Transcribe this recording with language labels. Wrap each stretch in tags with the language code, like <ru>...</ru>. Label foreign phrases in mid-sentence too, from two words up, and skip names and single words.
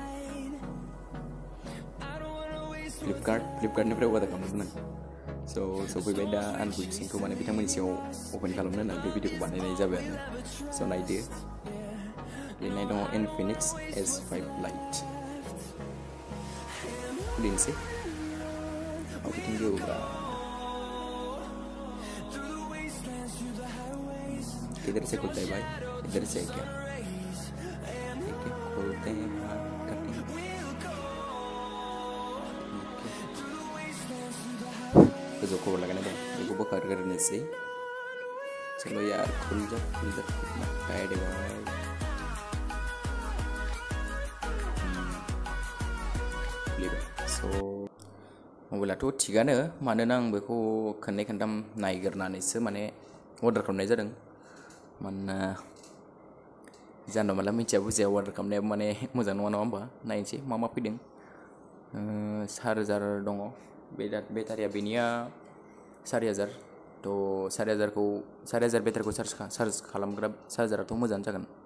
<brx>फ्लिपकार्टनिफ्राय अर्डार खालामदोंमोन स' सफैबाय दा आनबक्सिंखौ माने बिथांमोननि सायाव अपेन खालामनो होननानै बे भिडिअखौ बानायनाय जाबाय आरो स' नायदो लिरनाय दङ इनफिनिक्स S5 लाइट खुलिनोसै अबेथिं गेवब्रा</brx> <hi>किधर से खुलता है भाई इधर से क्या खोलते हैं</hi> <brx>गोजौ खबर लगाने दं बेखौ बोखारग्रोनोसै</brx> <hi>चलो यार खुल जा टाइट है भाई</hi> <brx>स' मबाइलाथ' थिगानो मानोना आं बेखौ खननै खनथाम नायग्रोनानैसो माने अर्डार खालामनाय जादों मानोना जानला मानला मिथिया बुजिया अर्डार खालामनायाबो माने मोजां नङा होमबा नायनोसै मा फैदों चार्जार दङ बेटारिया बेनिया 4000 थ' 4000 बेटारिखौ चार्ज खालामग्रा चार्जाराथ' मोजाङानो जागोन</brx>